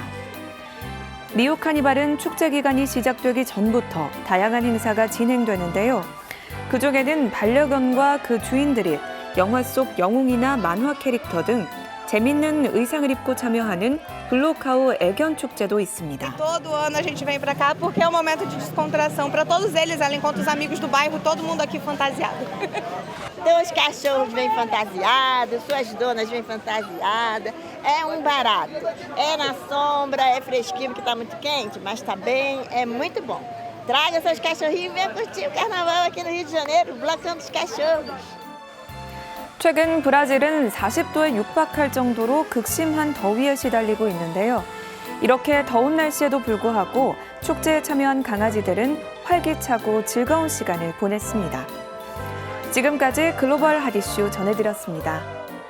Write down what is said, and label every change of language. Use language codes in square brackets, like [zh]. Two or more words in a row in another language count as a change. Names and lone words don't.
[ko] 리우 카니발은 축제 기간이 시작되기 전부터 다양한 행사가 진행되는데요. 그중에는 반려견과 그 주인들이 영화 속 영웅이나 만화 캐릭터 등 재밌는 의상을 입고 참여하는 블로카우 애견 축제도 있습니다. [pt] Todo ano a gente vem para cá porque é um momento de descontração para todos eles, ela encontra os amigos do bairro, todo mundo aqui fantasiado. Então os cachorros vêm fantasiados, suas donas vêm fantasiadas. É um barato. É na sombra, é fresquinho porque está muito quente, mas está bem, é muito bom. Traga seus cachorrinhos e venha curtir o carnaval aqui no Rio de Janeiro, o Blocão dos Cachorros. [ko] 최근 브라질은 40도에 육박할 정도로 극심한 더위에 시달리고 있는데요. 이렇게 더운 날씨에도 불구하고 축제에 참여한 강아지들은 활기차고 즐거운 시간을 보냈습니다. 지금까지 글로벌 핫이슈 전해드렸습니다.